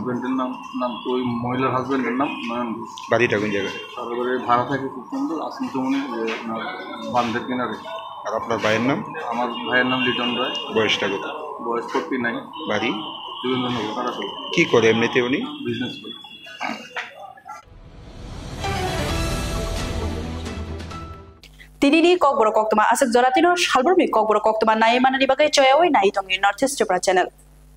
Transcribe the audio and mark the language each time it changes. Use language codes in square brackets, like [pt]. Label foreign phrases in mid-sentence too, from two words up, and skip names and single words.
[bn] হাজব্যান্ডের নাম তো ওই মহিলার হাজব্যান্ডের নাম নয়ন ঘোষ। বাড়িটা কোন জায়গায়? তারপরে ভাড়া থাকে খুব সুন্দর, আসিমচমনি, আপনার বান্ধের কিনারে। আর আপনার ভাইয়ের নাম? আমার ভাইয়ের নাম লিটন রায়। বয়সটা কত? বয়স 49। বাড়ি? যোগেন্দ্রনগর, কারাসল। কি করে এমনিতে উনি? বিজনেস করে। [trp] Tinini kok borok kok tuma asik zoratino shalburmi kok borok kok tuma nai mana dibagai coyawai nai tongi North East Channel.